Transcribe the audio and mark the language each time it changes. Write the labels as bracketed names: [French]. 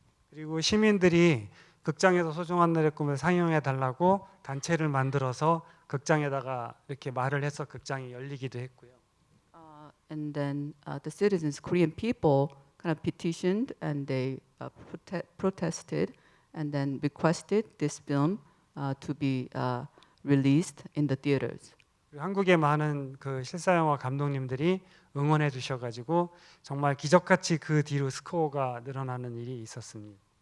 [Korean] 그리고 시민들이 극장에서 소중한 날의 꿈을 상영해 달라고 단체를 만들어서 극장에다가 이렇게 말을 해서 극장이 열리기도 했고요. [English] And then the citizens, Korean people, kind of petitioned and they protested and then requested this film to be released in the theaters. [Korean] 한국의 많은 그 실사영화 감독님들이 응원해 주셔가지고 정말 기적같이 그 뒤로 스코어가 늘어나는 일이 있었습니다.